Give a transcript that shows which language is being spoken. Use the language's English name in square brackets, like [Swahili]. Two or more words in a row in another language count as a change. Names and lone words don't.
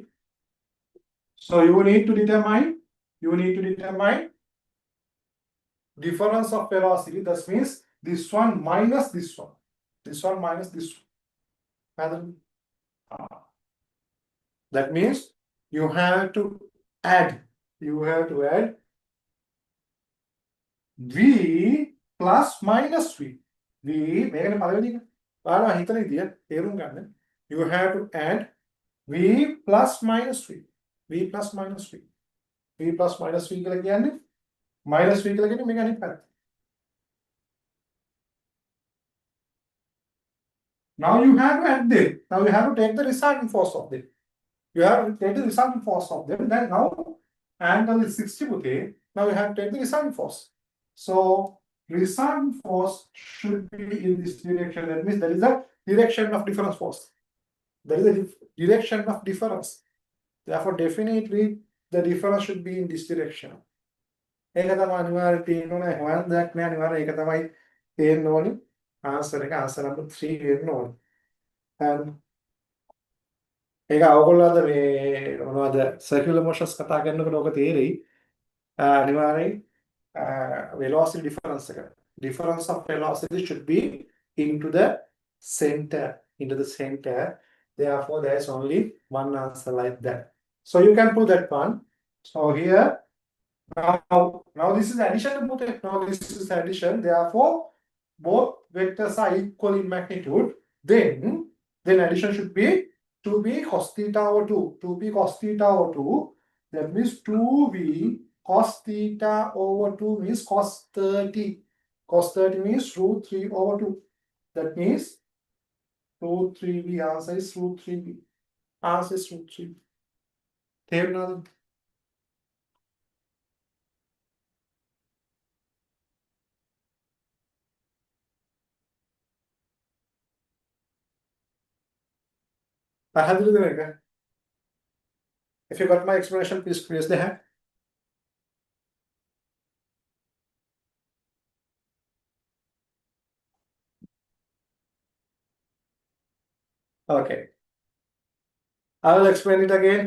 [English] So you need to determine difference of velocity. That means this one minus this one. This one minus this one. That means you have to add. You have to add v plus minus v. [Sinhala] V මේකනේ පළවෙනි එක. ඔයාලා හිතන විදිය තේරුම් ගන්න. [English] You have to add v plus minus v. V plus minus v. V plus minus v [Sinhala] කියලා කියන්නේ [English] minus v [Sinhala] කියලා කියන්නේ මේක අනිත් පැත්ත. [English] Now you have to add them. Now you have to take the resultant force of them. You have to take the resultant force of them. Then now angle is 60 putte. Now you have to take the resultant force. So resultant force should be in this direction. That means there is a direction of difference force. There is a direction of difference. Therefore, definitely the difference should be in this direction. [Sinhala] ඒක තමයි අනිවාර්යයෙන් තියෙන්න ඕනේ. හොයන්න දෙයක් නෑ අනිවාර්යයෙන් ඒක තමයි තියෙන්න ඕනේ. Answer එක [English] answer number 3 [Sinhala] වෙන්න ඕනේ. And ඒක අවගොල්ලන්ද මේ මොනවද [English] circular motions [Sinhala] කතා කරනකොට ඔක තේරෙයි. අනිවාර්යයෙන් [English] velocity difference [Sinhala] එක. [English] Difference of velocity should be into the center. Therefore, there is only one answer like that. So you can prove that one. So here, now this is addition. Now this is addition. Therefore, both vectors are equal in magnitude. Then addition should be 2b cos theta over 2. 2b cos theta over 2. That means 2b cos theta over 2 means cos 30. Cos 30 means root 3 over 2. That means root 3b. Answer is root 3b. Answer is root 3b. තේරුණාද? [Sinhala] පැහැදිලිද මේක? [English] If you got my explanation, please raise the hand. Okay. I will explain it again.